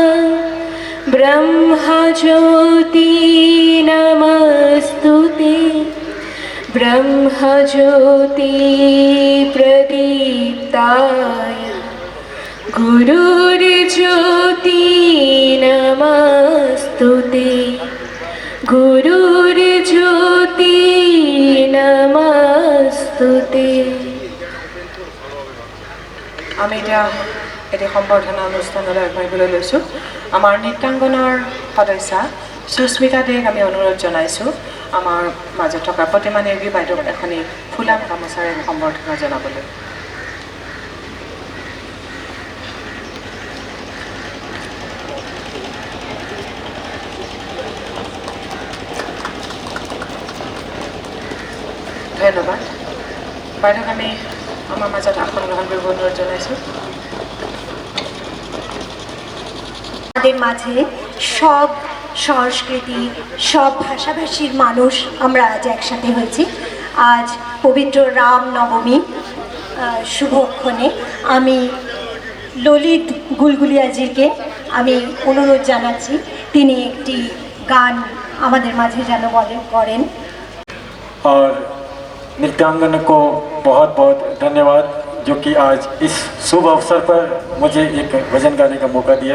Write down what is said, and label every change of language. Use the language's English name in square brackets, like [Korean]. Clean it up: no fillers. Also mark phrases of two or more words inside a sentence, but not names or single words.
[Sanskrit] ब्रह्मज्योति नमस्तुते ब्रह्मज्योति प्रदीप्ताय गुरुर्ज्योति नमस्तुते गुरुर्ज्योति नमस्तुते। [Assamese] আমি এতিয়া এটি সম্বৰ্ধনা অনুষ্ঠানলৈ আগবাঢ়িবলৈ লৈছোঁ। আমাৰ নৃত্যাংগনাৰ সদস্যা সুস্মিতা দেক আমি অনুৰোধ জনাইছোঁ আমাৰ মাজত থকা প্ৰতিমা নেওগী বাইদেউক এখনি ফুলাম গামোচাৰে সম্বৰ্ধনা জনাবলৈ। ধন্যবাদ বাইদেউক আমি আমার মাজত আসন গ্রহণ কৰিব অনুৰোধ জনাইছোঁ। [Bangla] আমাদের মাঝে সব সংস্কৃতি সব ভাষাভাষীর মানুষ আমরা আজ একসাথে হয়েছি। আজ পবিত্র রাম নবমী শুভক্ষণে আমি ললিত গুলগুলিয়াজিকে আমি অনুরোধ জানাচ্ছি তিনি একটি গান আমাদের মাঝে যেন করেন। [Hindi] और नृत्यांगन को बहुत बहुत धन्यवाद जो कि आज इस शुभ अवसर पर मुझे एक भजन गाने का मौका दिया।